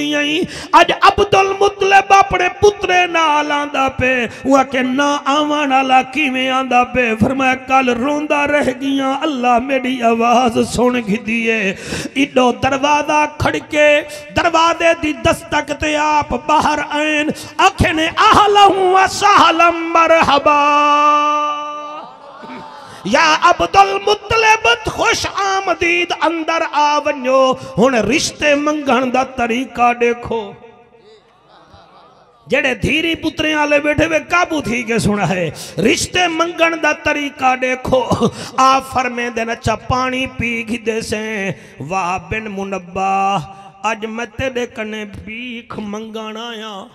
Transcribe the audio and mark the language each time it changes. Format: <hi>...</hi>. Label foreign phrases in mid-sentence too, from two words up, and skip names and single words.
<skr>अज अब्दुल मुतलिब अपने पुत्रे नाल आंदा पे, वो के ना आवन वाला किवें आंदा पे। फरमाया कल रोंदा रह गया, अल्लाह मेरी आवाज सुन घिदी है। इडो दरवाजा खड़के, दरवाजे दी दस्तक ते आप बाहर आएन, आखे ने</skr> <ar>أهلا وسهلا مرحبا</ar> <skr>या अब्दुल मुतलिब</skr> <ur>خوش آمدید,</ur> <skr>अंदर आ वनो। हुण रिश्ते मंगण दा तरीका देखो, जेड़े धीरी पुत्रे वाले बैठे वे काबू थी के सुना है। रिश्ते मंगण दा तरीका देखो। आप फरमे दिन अच्छा पानी पी घिदे से, वाह बिन मुनब्बा अज मैं तेरे कने भीख मंगण आया।</skr>